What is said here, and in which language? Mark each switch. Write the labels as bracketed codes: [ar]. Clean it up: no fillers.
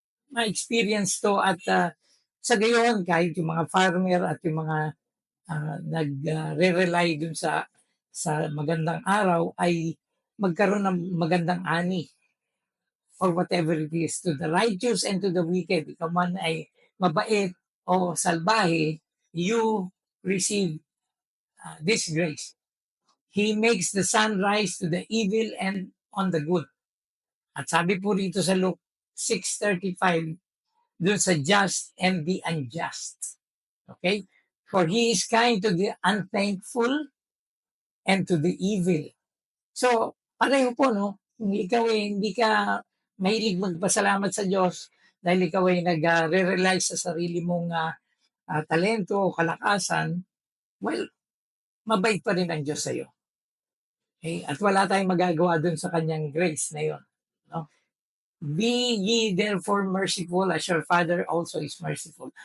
[tl] ma-experience to at sa gayon kahit yung mga farmer at yung mga nagre-rely dun sa magandang araw ay magkaroon ng magandang ani [en] or whatever it is, to the righteous and to the wicked. [tl] Ikaw man ay mabait o salbahe, [en] you receive this grace. He makes the sun rise to the evil and on the good. [tl] At sabi po rito sa Luke 6:35, dun sa [en] just and the unjust. [tl] Okay? [en] For he is kind to the unthankful and to the evil. [tl] So, pareho po, no? Kung ikaw hindi ka mahilig magpasalamat sa Diyos dahil ikaw ay nag-rely sa sarili mong talento o kalakasan, well, mabait pa rin ang Diyos sa'yo. Okay? At wala tayong magagawa dun sa kanyang grace na yun. No? [en] Be ye therefore merciful as your Father also is merciful.